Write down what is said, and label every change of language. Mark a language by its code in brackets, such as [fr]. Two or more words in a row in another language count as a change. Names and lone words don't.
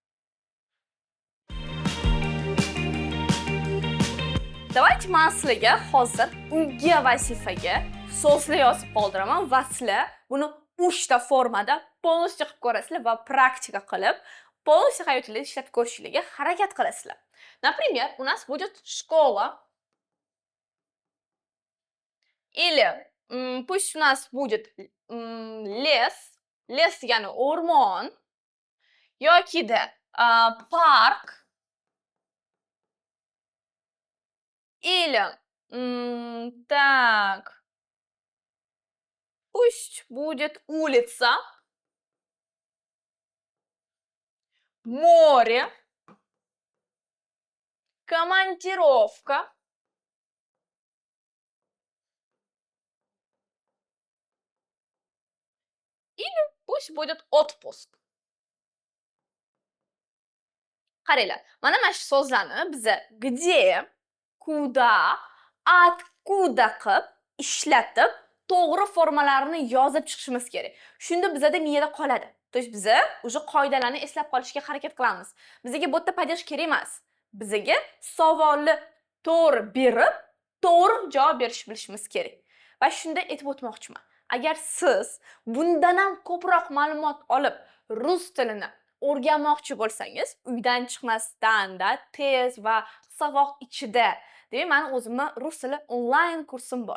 [uz] Давайте men sizlarga hozir unga vazifaga so'zlar yozib qoldiraman va sizlar buni 3 ta formada полностью qilib ko'rasizlar va praktika qilib, полностью hayotingizda ishlab ko'rishingizga harakat qilasizlar. [ru] Например, у нас будет школа. Или пусть у нас будет лес. [uz] Les degani o'rmon yoki-da park. Ilm. [ru] Так. Пусть будет улица, море, командировка, пусть будет отпуск. [uz] Qaranglar, mana shu so'zlarni biza [ru] где, куда, откуда [uz] qilib ishlatib, to'g'ri formalarini yozib chiqishimiz kerak. Shunda bizada miyada qoladi. [ru] То есть [uz] biza o'sha qoidalarni eslab qolishga harakat qilamiz. Bizga bu yerda падеж kerak emas. Bizga savolni to'g'ri berib, to'g'ri javob berishni bilishimiz kerak. Va shunda aytib o'tmoqchiman. Agar siz bundan ham ko'proq ma'lumot olib, rus tilini o'rganmoqchi bo'lsangiz, uydan chiqmasdan-da tez va qisqa vaqt ichida, demak, meni o'zimni rus tili onlayn kursim bor.